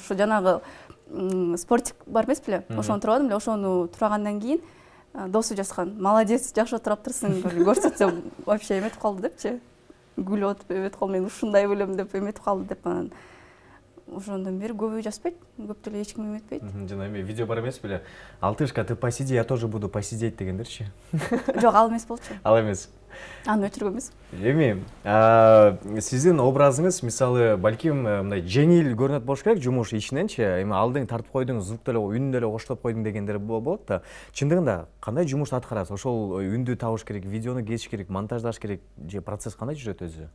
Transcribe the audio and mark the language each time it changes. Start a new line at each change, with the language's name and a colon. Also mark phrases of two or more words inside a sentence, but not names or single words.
Kyrgyz: Ошо жанагы спортик бар эмес беле? Ошону турабадым эле, ошону турагандан кийин досу жазган. Молодец, жакшы отураптырсың, көрсөтсөм вообще эметип калды депчи. Күлүп атып эметип калды, мен ушундай белем деп эметип калды деп, анан ошондон бери көбү жазбайт, көп деле эч ким эметпейт. Жана эми видео бар эмес беле? Алтышка,
Russian: ты посиди, я тоже буду посидеть дегендерчи.
Kyrgyz: Жок, ал эмес болчу. Ал эмес. Аны өчүргөн эмес. Эми, сиздин образыңыз, мисалы, балким мындай жеңил көрүнөт болуш керек жумуш ичиненчи, эми алдың тартып койдуң, звук деле, үнүн деле коштоп койдуң дегендер болот да. Чындыгында кандай жумуш аткарасыз? Ошол үндү табыш керек, видеону кесиш керек, монтаждаш керек, же процесс кандай жүрөт өзү?